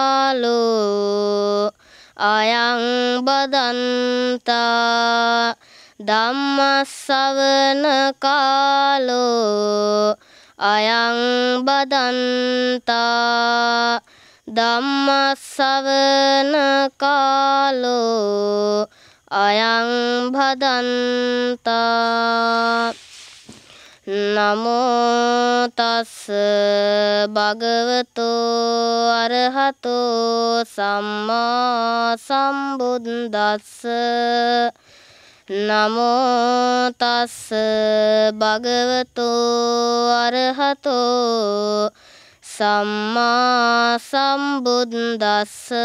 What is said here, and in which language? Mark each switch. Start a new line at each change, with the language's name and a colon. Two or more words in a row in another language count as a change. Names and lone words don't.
Pali: කාලෝ අයං බදන්තා ධම්මස්සවන කාලෝ අයං බදන්තා ධම්මස්සවන කාලෝ අයං භදන්තා නමෝ තස්ස භගවතෝ අරහතෝ සම්මා සම්බුද්දස්ස නමෝ තස්ස භගවතෝ අරහතෝ සම්මා සම්බුද්දස්ස